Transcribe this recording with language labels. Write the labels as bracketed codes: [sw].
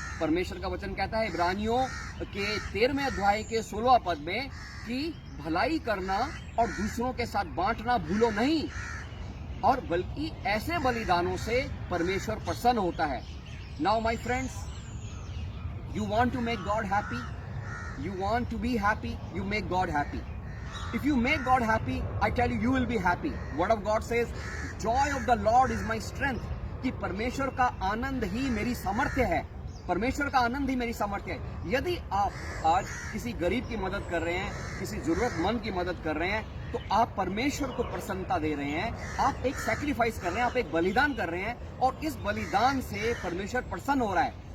[hi] परमेश्वर का वचन कहता है इब्रानियों के 13वें अध्याय के 16वां पद में कि भलाई करना और दूसरों के साथ बांटना भूलो नहीं, और बल्कि ऐसे बलिदानों से परमेश्वर प्रसन्न होता है. [en] Now my friends, you want to make God happy, you want to be happy, you make God happy. If you make God happy, I tell you, you will be happy. Word of God says, joy of the Lord is my strength. [hi] कि परमेश्वर का आनंद ही मेरी सामर्थ्य है, परमेश्वर का आनंद ही मेरी सामर्थ्य है. यदि आप आज किसी गरीब की मदद कर रहे हैं, किसी जरूरतमंद की मदद कर रहे हैं, तो आप परमेश्वर को प्रसन्नता दे रहे हैं. आप एक सैक्रिफाइस कर रहे हैं, आप एक बलिदान कर रहे हैं, और इस बलिदान से परमेश्वर प्रसन्न हो रहा है.